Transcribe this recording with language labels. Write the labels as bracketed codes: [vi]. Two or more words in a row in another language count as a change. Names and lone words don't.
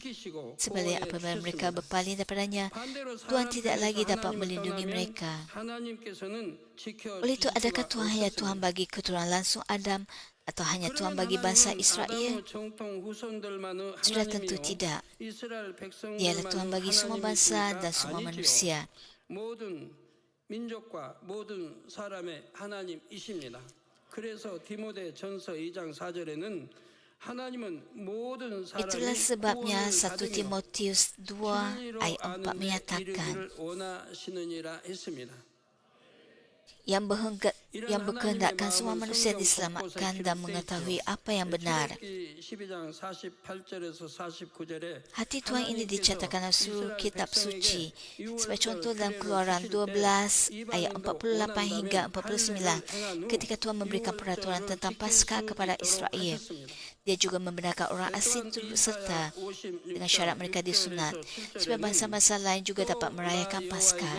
[ms] Sebaliknya apabila mereka berpaling daripadanya, Tuhan tidak lagi dapat melindungi mereka. Oleh itu, adakah Tuhan hanya Tuhan bagi keturunan langsung Adam atau hanya Tuhan bagi bangsa Israel? Sudah tentu tidak. Dialah Tuhan bagi semua bangsa dan semua manusia. [ko] 모든 민족과 모든 사람의 하나님이십니다. 그래서 디모데전서 2장 4절에는 하나님은 모든 [ms] Itulah [ko] 사람이 [ms] sebabnya [ko] 구원을 [ms] 1 [ko] 받으며 [ms] Timotius 2 [ko] 진리로 [ms] ayat 4 [ko] 아는 데 [ms] menyatakan, [ko] 이르기를 원하시느니라 했습니다. [ms] yang berkehendakkan semua manusia diselamatkan dan mengetahui apa yang benar. [ko] 출애굽기 12장 48절에서 49절에 [ms] Hati Tuhan ini dicatatkan dalam seluruh kitab suci. Sebagai contoh dalam Keluaran 12 ayat 48 hingga 49, ketika Tuhan memberikan peraturan tentang Paskah kepada Israel, Dia juga membenarkan orang asing turut serta dengan syarat mereka disunat, supaya bangsa-bangsa lain juga dapat merayakan Paskah.